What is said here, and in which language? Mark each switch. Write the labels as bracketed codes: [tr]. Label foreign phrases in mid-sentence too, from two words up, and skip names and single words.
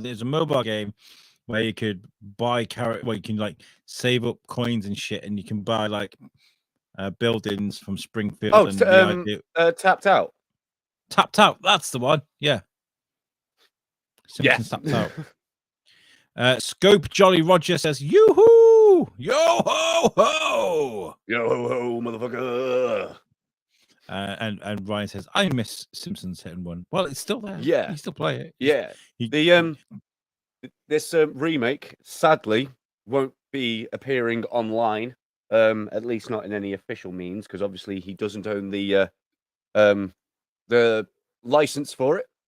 [en] There's a mobile game where you could buy where you can like save up coins and shit, and you can buy like buildings from Springfield. Oh, and Tapped Out. Tapped Out. That's the one. Yeah. Simpsons Yes. Tapped Out. Scope Jolly Roger says, "Yoo-hoo! Yo ho ho! Yo ho ho, motherfucker!" And Ryan says, "I miss Simpsons Hit and Run." Well, it's still there. Yeah. You still play it. Yeah. This remake sadly won't be appearing online. At least not in any official means, because obviously he doesn't own the license for it.